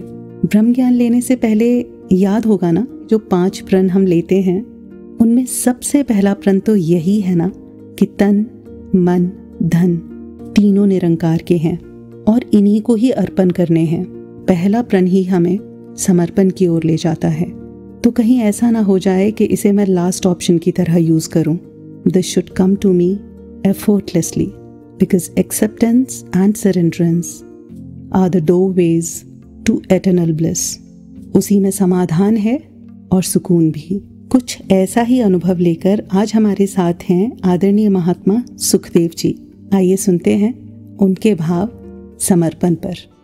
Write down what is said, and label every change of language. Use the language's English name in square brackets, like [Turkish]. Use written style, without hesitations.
[Hindi] ब्रह्म ज्ञान लेने से पहले याद होगा ना, जो 5 प्रण हम लेते हैं उनमें सबसे पहला प्रण तो यही है ना कि तन, मन, धन तीनों निरंकार के हैं और इन्हीं को ही अर्पण करने हैं। पहला प्रण ही हमें समर्पण की ओर ले जाता है। तो कहीं ऐसा ना हो जाए कि इसे मैं लास्ट ऑप्शन की तरह यूज़ करूं। [English] This should come to me effortlessly because acceptance and surrenderance are the doorways to eternal bliss। [Hindi] उसी में समाधान है और सुकून भी। कुछ ऐसा ही अनुभव लेकर आज हमारे साथ हैं आदरणीय महात्मा सुखदेव जी। आइए सुनते हैं उनके भाव समर्पण पर।